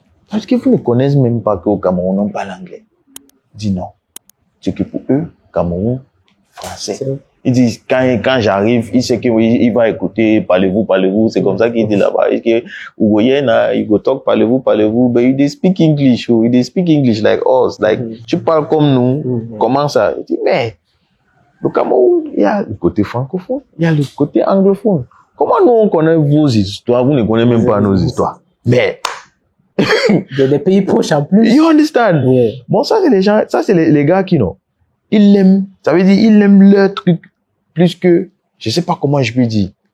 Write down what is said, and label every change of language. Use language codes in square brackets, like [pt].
[fr] Parce que vous ne connaissez même pas qu'au Cameroun, on parle anglais. Je dis non. C'est que pour eux, Cameroun, français. Ils disent, quand j'arrive, il sait qu'il va écouter, parlez-vous. C'est comme ça qu'il dit là-bas. Il dit, vous voyez, il [en] go talk, [fr] parlez-vous. [en] But they speak English, they speak English like us. [fr] Like, tu parles comme nous. Comment ça? Il dit, mais, le Cameroun, il y a le côté francophone, il y a le côté anglophone. Comment nous on connaît vos histoires, vous ne connaissez même pas nos histoires. Mais des pays proches en plus. [en] You understand? Yeah. [fr] Bon, ça c'est les gens, ça c'est les gars qui non. Ils l'aiment. Ça veut dire ils aiment leur truc plus que, je sais pas comment je peux dire.